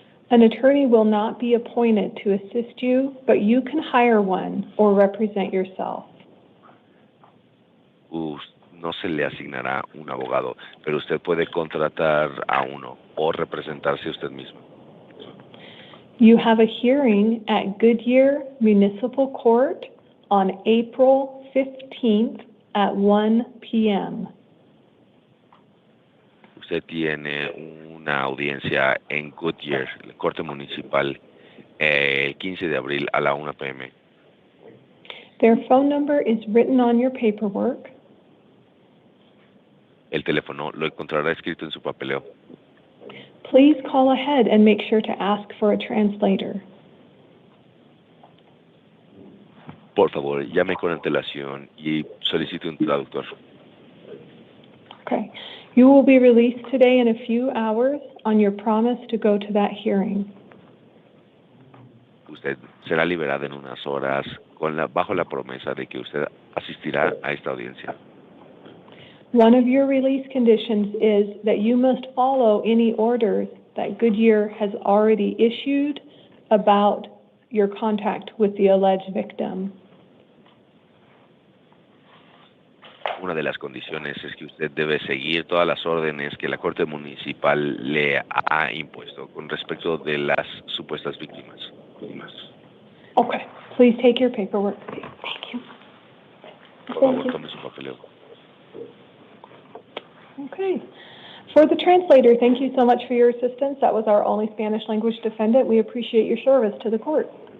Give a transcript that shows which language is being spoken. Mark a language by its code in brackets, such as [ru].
[en] An attorney will not be appointed to assist you, but you can hire one or represent yourself. [es] No se le asignará un abogado, pero usted puede contratar a uno o representarse usted mismo. [en] You have a hearing at Goodyear Municipal Court on April 15th at 1 p.m. [es] Usted tiene una audiencia en Goodyear, la Corte Municipal, el 15 de abril a la 1 p.m. [en] Their phone number is written on your paperwork. [es] El teléfono lo encontrará escrito en su papeleo. [en] Please call ahead and make sure to ask for a translator. [es] Por favor, llame con antelación y solicite un traductor. [en] Okay. You will be released today in a few hours on your promise to go to that hearing. [es] Usted será liberada en unas horas bajo la promesa de que usted asistirá a esta audiencia. [en] One of your release conditions is that you must follow any orders that Goodyear has already issued about your contact with the alleged victim. [es] una de las condiciones es que usted debe seguir todas las órdenes que la Corte Municipal le ha impuesto con respecto de las supuestas víctimas. [en] Okay, please take your paperwork. Thank you. [es] Por favor, tome su papeleo. [en] Okay. For the translator, thank you so much for your assistance. That was our only Spanish language defendant. We appreciate your service to the court.